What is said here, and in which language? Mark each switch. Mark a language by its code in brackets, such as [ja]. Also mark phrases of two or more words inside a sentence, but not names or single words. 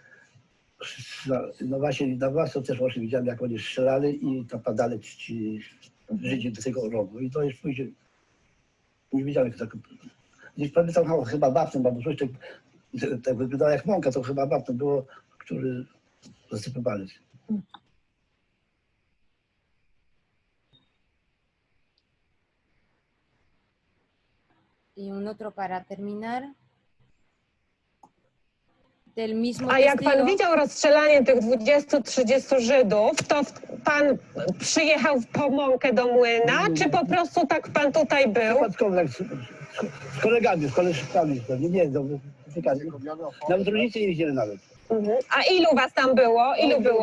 [pl] No właśnie, na własną też właśnie widziałem, jak oni strzelali i tam padali ci Żydzi do tego rowu. I to już później nie widziałem jak tak. Gdzieś pamiętam chyba wapnem, albo coś tak wyglądało jak mąka, to chyba wapnem było, który zasypywali. [es] Y un otro para terminar. Del mismo [pl] A jak pan [es] testigo. [pl] widział rozstrzelanie tych 20-30 Żydów, to pan przyjechał po mąkę do młyna, czy po prostu tak pan tutaj był? Z kolegami, z koleżkami, nie, nawet rodzice nie widzieli nawet. A ilu was tam było? Ilu było?